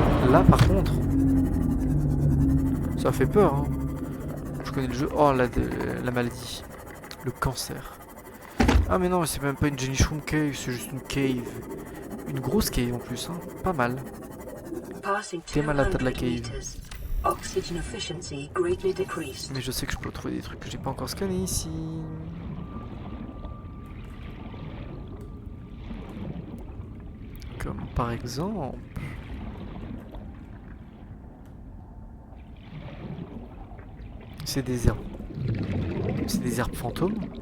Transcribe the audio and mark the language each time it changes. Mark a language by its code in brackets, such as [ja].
[fr] Là, par contre, ça fait peur. Hein. Je connais le jeu. Oh, la maladie. Le cancer. Ah, mais non, c'est même pas une Jelly Shroom Cave, c'est juste une cave. Une grosse cave en plus, hein. Pas mal. T'es malade, t'as de la cave. [en] Oxygen efficiency greatly decreased. [fr] Mais je sais que je peux trouver des trucs que j'ai pas encore scannés ici. Comme par exemple... C'est des herbes. C'est des herbes fantômes.